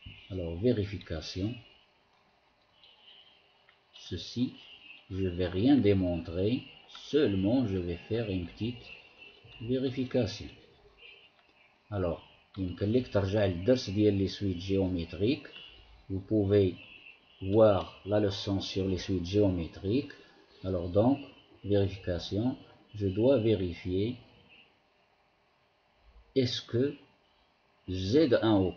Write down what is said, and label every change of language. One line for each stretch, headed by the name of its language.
French: Alors vérification. Ceci, je ne vais rien démontrer, seulement je vais faire une petite vérification.
Arabic: Alors, يمكن لك ترجع للدرس ديال
French: les suites géométriques. Vous pouvez voir la leçon sur les suites géométriques. Alors donc, vérification, je dois vérifier est-ce que Z1